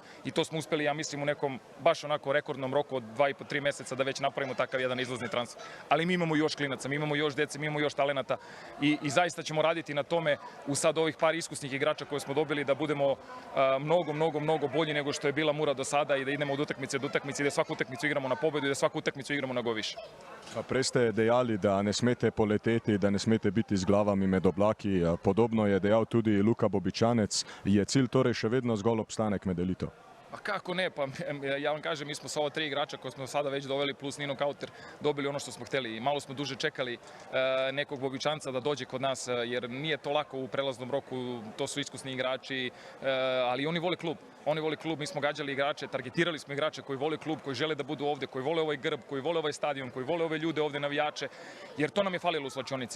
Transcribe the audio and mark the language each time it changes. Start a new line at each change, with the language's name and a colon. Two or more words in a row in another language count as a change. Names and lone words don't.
Serbian: I to smo uspeli, ja mislim, u nekom baš onako rekordnom roku od 2,5-3 meseca da već napravimo takav jedan izlazni transfer. Ali mi imamo još klinaca, mi imamo još dece, mi imamo još talenata i zaista ćemo raditi na tome u sad ovih par iskusnih igrača koje smo dobili da budemo mnogo bolji nego što je bila Mura do sada i da idemo od utakmice do utakmice i da svaku utakmicu igramo na pobedu i da svaku utakmicu igramo na go više.
Slovenian: Prej ste dejali, da ne smete poleteti, da ne smete biti z glavami med oblaki. Podobno je dejal tudi Luka Bobičanec. Je cilj torej še vedno zgolj obstanek med elito?
Serbian: Pa kako ne, pa ja vam kažem, mi smo sa ova 3 igrača koje smo sada već doveli plus Nino Kauter dobili ono što smo hteli. Malo smo duže čekali nekog Bobičanca da dođe kod nas jer nije to lako u prelaznom roku, to su iskusni igrači, ali oni vole klub. oni vole klub, mi smo gađali igrače, targetirali smo igrače koji vole klub, koji žele da budu ovde, koji vole ovaj grb, koji vole ovaj stadion, koji vole ove ljude ovde, navijače, jer to nam je falilo u slačionici.